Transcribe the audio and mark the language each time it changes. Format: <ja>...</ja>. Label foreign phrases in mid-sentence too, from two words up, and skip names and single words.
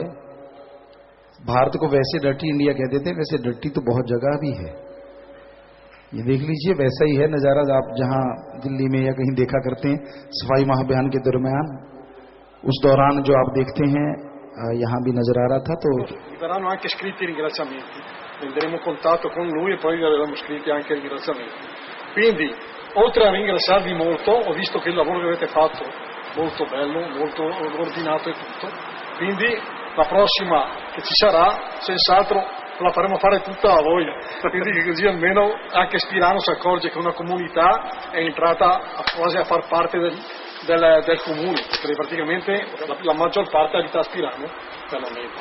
<hi>भारत को वैसे</hi> <en>dirty India</en> <hi>कह देते हैं, वैसे डर्टी तो बहुत जगह भी है। ये देख लीजिए, वैसा ही है नजारा आप जहां दिल्ली में या कहीं देखा करते हैं सफाई महाअभियान के दरमियान। उस दौरान जो आप देखते हैं यहाँ भी नजर आ रहा था। तो</hi> <it>verranno anche scritti i ringraziamenti, prenderemo contatto con lui e poi avevamo scritti anche i ringraziamenti. Quindi, oltre a ringraziarvi molto, ho visto che il lavoro che avete fatto molto bello, molto ordinato e tutto, quindi la prossima che ci sarà senz'altro la faremo fare tutta a voi, quindi così almeno anche Spirano si accorge che una comunità è entrata quasi a far parte del comune, perché praticamente la maggior parte abita a Spirano per la meta.</it>